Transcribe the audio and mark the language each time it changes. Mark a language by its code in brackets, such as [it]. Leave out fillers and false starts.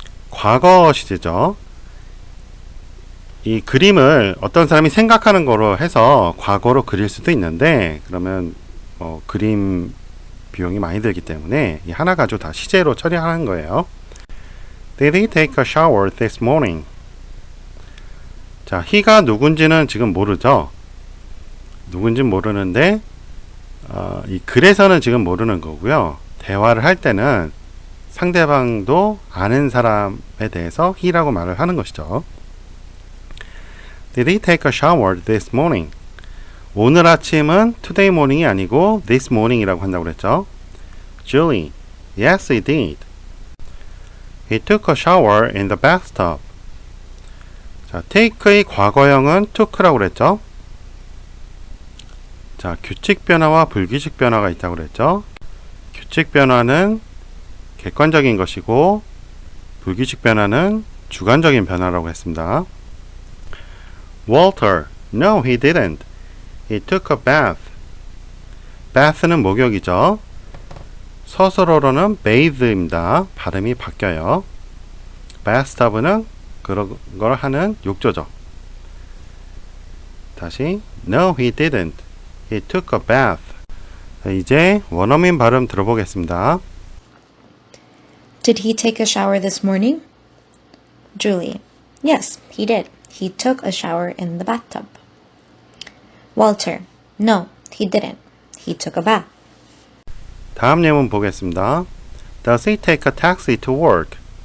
[ko] 과거 시제죠. 이 그림을 어떤 사람이 생각하는 거로 해서 과거로 그릴 수도 있는데 그러면 그림 비용이 많이 들기 때문에 이 하나 가지고 다 시제로 처리하는 거예요. [en] Did he take a shower this morning? [ko] 자, he가 누군지는 지금 모르죠. 누군지 모르는데 이 글에서는 지금 모르는 거고요. 대화를 할 때는 상대방도 아는 사람에 대해서 he라고 말을 하는 것이죠. [en] Did he take a shower this morning? [ko] 오늘 아침은 [en] today morning [ko] 이 아니고 [en] this morning [ko] 이라고 한다고 그랬죠. [en] Julie, yes he did. He took a shower in the bathtub. [ko] 자, take의 과거형은 took라고 그랬죠. 자, 규칙 변화와 불규칙 변화가 있다고 그랬죠. 규칙 변화는 객관적인 것이고 불규칙 변화는 주관적인 변화라고 했습니다. [en] Walter, no he didn't. He took a bath. [ko] bath는 목욕이죠. 서술어로는 bathe입니다. 발음이 바뀌어요. bathtub는 그런 걸 하는 욕조죠. [en] 다시 No he didn't. He took a bath. [ko] 자, 이제 원어민 발음 들어보겠습니다. [en] Did he take a shower this morning? Julie. Yes, he did. He took a shower in the bathtub. Walter. No, he didn't. He took a bath. [ko] 다음 예문 보겠습니다. [en] Does he take a taxi to work?